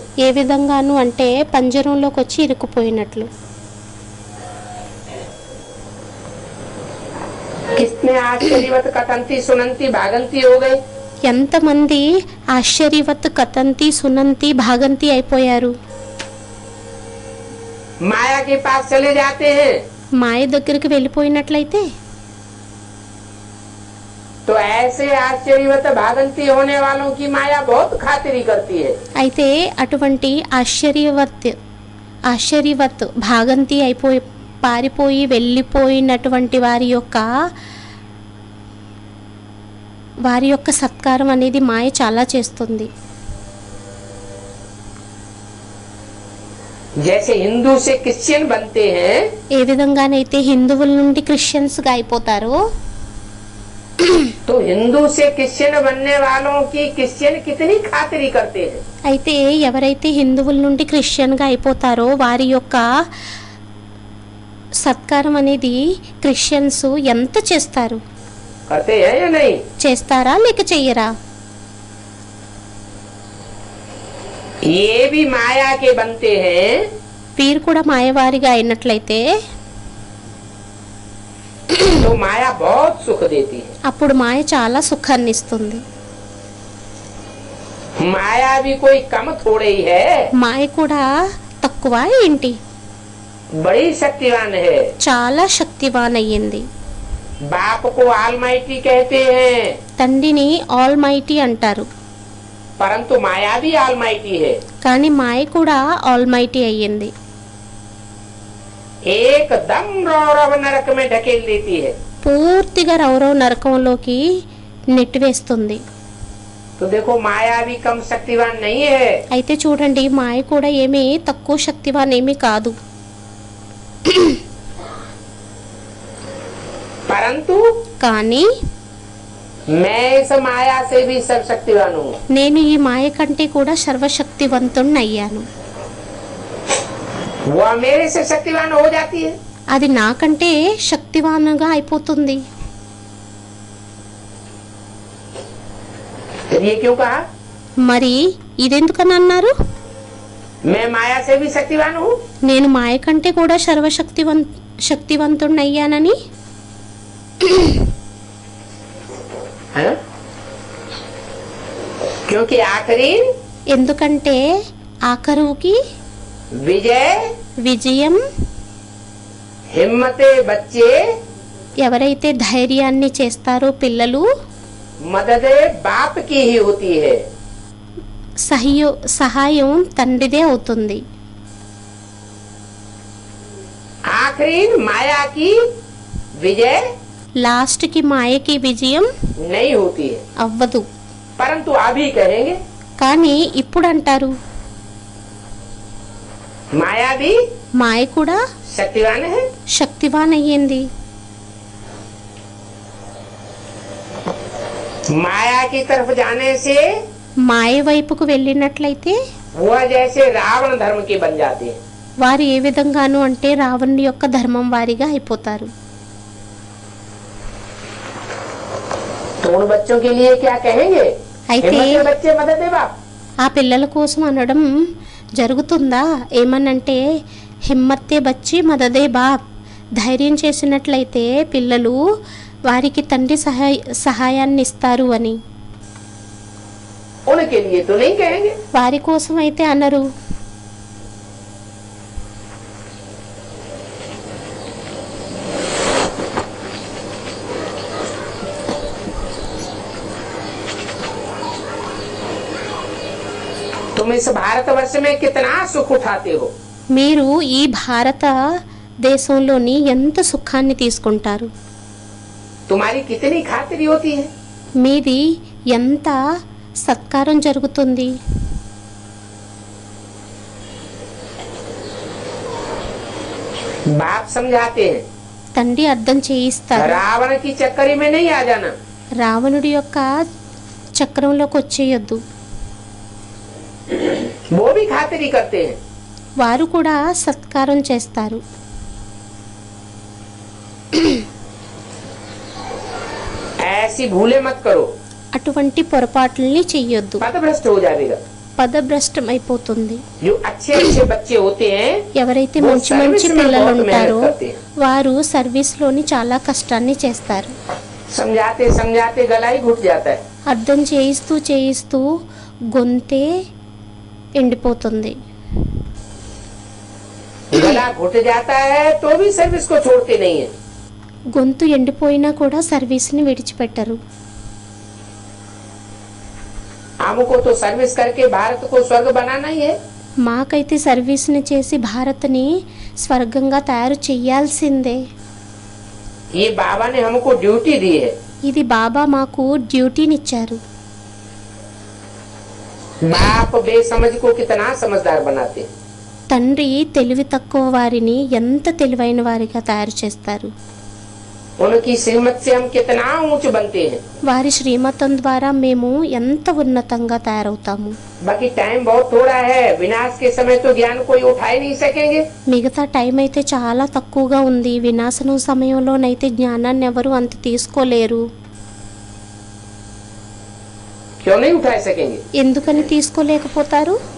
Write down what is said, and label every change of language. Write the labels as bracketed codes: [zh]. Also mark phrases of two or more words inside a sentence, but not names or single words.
[te] ఏ విధంగాను అంటే పంజరంలోకి వచ్చి ఇరుక్కుపోయినట్లు. [hi] कितने आश्चर्यवत कथंती सुनंती भागंती हो गए। [te] ఎంతమంది [hi] आश्चर्यवत कथंती सुनंती भागंती [te] అయిపోయారు. [hi] माया के पास चले जाते हैं [te] మాయ దగ్గరికి వెళ్ళిపోయినట్లయితే, [hi] तो ऐसे आश्चर्यवत भागंती होने वालों की माया बहुत खातिरी करती है। [te] అయితే అటువంటి [hi] आश्चर्यवत भागंती [te] అయిపోయి పారిపోయి వెళ్ళిపోయినటువంటి వారి యొక్క సత్కారం అనేది మాయ చాలా చేస్తుంది. [hi] जैसे हिंदू से क्रिश्चियन बनते हैं, [te] ఏ విధంగానైతే హిందువుల నుండి క్రిస్టియన్స్ గా అయిపోతారో, [hi] तो हिंदू से क्रिश्चियन बनने वालों की क्रिश्चियन कितनी खातिरी करते हैं। [te] అయితే ఎవరైతే హిందువుల నుండి క్రిస్టియన్ గా అయిపోతారో వారి యొక్క సత్కారం అనేది క్రిస్టియన్స్ ఎంత చేస్తారు? [hi] करते हैं या नहीं? [te] చేస్తారా లేక చెయ్యరా? [hi] ये भी माया के बनते हैं, [te] వీరు కూడా మాయవారిగా అయినట్లయితే [hi] तो माया बहुत सुख देती है। [te] అప్పుడు మాయ చాలా సుఖాన్ని ఇస్తుంది. [hi] माया भी कोई कम थोड़े ही है, [te] మాయ కూడా తక్కువ ఏంటి? [hi] बड़ी शक्तिवान है। [te] చాలా శక్తివాన్ అయ్యింది. [hi] बाप को आलमाइटी कहते हैं, [te] తండ్రిని ఆల్ మైటీ అంటారు. [hi] परंतु माया भी आलमाइटी है। [te] కానీ మాయ కూడా ఆల్ మైటీ అయ్యింది. [hi] एकदम रौरव नरक में ढकेल देती है। [te] పూర్తిగా రౌరవ నరకంలోకి నెట్టివేస్తుంది. [hi] तो देखो माया भी कम शक्तिवान नहीं है। [te] అయితే చూడండి, మాయ కూడా ఏమీ తక్కువ శక్తివాన్ ఏమీ కాదు. [hi] परंतु [te] కానీ [hi] मैं इस माया से भी सर्वशक्तिवान हूँ। [te] నేను ఈ మాయ కంటే కూడా సర్వశక్తివంతుణ్ణి అయ్యాను. [hi] वो मेरे से शक्तिवान हो जाती है। [te] అది నాకంటే శక్తివానుగా అయిపోతుంది. [hi] फिर ये क्यों कहा? [te] మరి ఇదెందుకని అన్నారు? [hi] मैं माया से भी शक्तिवान हूँ। [te] నేను మాయ కంటే కూడా శక్తివంతుణ్ణి అయ్యానని. [hi] है? क्योंकि आखिरी [te] ఎందుకంటే ఆఖరుకి [hi] विजय [te] విజయం [hi] हिम्मते बच्चे [te] ఎవరైతే ధైర్యాన్ని చేస్తారో పిల్లలు, [hi] मददे बाप की ही होती है। [te] సహాయం తండ్రిదే అవుతుంది. [hi] आखिरी माया की विजय [te] లాస్ట్ కి మాయకి విజయం [hi] नहीं होती है। [te] అవ్వదు. [hi] परंतु अभी कहेंगे [te] కానీ ఇప్పుడు అంటారు [hi] माया भी [te] మాయ కూడా [hi] शक्तिवान है। [te] శక్తివాన్ అయ్యింది. [hi] माया की तरफ जाने से [te] మాయ వైపుకు వెళ్ళినట్లయితే [hi] वह जैसे रावण धर्म के बन जाते हैं। [te] వారు ఏ విధంగాను అంటే రావణుడి యొక్క ధర్మం వారిగా అయిపోతారు. [hi] तो उन बच्चों के लिए क्या कहेंगे? [te] అయితే [hi] हिम्मत के बच्चे मदद दे बाप। [te] ఆ పిల్లల కోసం అనడం జరుగుతుందా? ఏమనంటే [hi] हिम्मते बच्चे मददे बाप, [te] ధైర్యం చేసినట్లయితే పిల్లలు వారికి తండ్రి సహాయాన్ని ఇస్తారు అని. [hi] उनके लिए तो नहीं कहेंगे। [te] వారి కోసం అయితే అనరు. [hi] तुम इस भारतवर्ष में कितना सुख उठाते हो। [te] మీరు ఈ భారత దేశంలోని ఎంత సుఖాన్ని తీసుకుంటారు. [hi] तुम्हारी कितनी खातिरी होती है। [te] మీది ఎంత సత్కారం జరుగుతుంది. [hi] बाप समझाते हैं [te] తండ్రి అర్థం చేయిస్తారు. [hi] रावण की चक्करी में नहीं आ जाना। [te] రావణుడి యొక్క చక్రంలోకి వచ్చేయొద్దు. [hi] वो भी खातिरी करते हैं। [te] వారు కూడా సత్కారం చేస్తారు. [hi] ऐसी भूले मत करो, [te] అటువంటి పొరపాట్లని చెయ్యొద్దు. [hi] पथभ्रष्ट हो जाएगा। [te] పదభ్రష్టం అయిపోతుంది. [hi] जो अच्छे अच्छे बच्चे होते हैं [te] ఎవరైతే [hi] वो [te] మంచి [hi] सर्विस [te] మంచి [hi] में [te] పిల్లలు [hi] बहुत [te] ఉంటారో [hi] मेहनत करते हैं। [te] వారు సర్వీస్ లోని చాలా కష్టాన్ని చేస్తారు. [hi] समझाते समझाते गला ही घुट जाता है। [te] అర్థం చేయిస్తూ చేయిస్తూ గొంతే ఎండిపోతుంది. [hi] गला घुट जाता है तो भी सर्विस को छोड़ते नहीं है। [te] గొంతు ఎండిపోయినా కూడా సర్వీస్ని విడిచిపెట్టరు. [hi] हमको तो सर्विस करके भारत को स्वर्ग बनाना ही है। [te] మాకైతే సర్వీస్ని చేసి భారత్ని స్వర్గంగా తయారు చెయ్యాల్సిందే. [hi] ये बाबा ने हमको ड्यूटी दी है। [te] ఇది బాబా మాకు డ్యూటీనిచ్చారు. [hi] बाप बेसमझ को कितना समझदार बनाते हैं। [te] తండ్రి తెలివి తక్కువ వారిని ఎంత తెలివైన వారిగా తయారు చేస్తారు. [hi] उनकी श्रीमत से हम कितना ऊंच बनते हैं. [te] వారి శ్రీమతం ద్వారా మేము ఎంత ఉన్నతంగా తయారవుతాము. [hi] बाकी टाइम बहुत थोड़ा है. विनाश के समय तो ज्ञान कोई उठा ही नहीं सकेंगे. [te] మిగతా టైం అయితే చాలా తక్కువగా ఉంది. వినాశనం సమయంలోనైతే జ్ఞానాన్ని ఎవరు అంత తీసుకోలేరు. [hi] क्यों नहीं उठा सकेंगे? [te] ఎందుకని తీసుకోలేకపోతారు?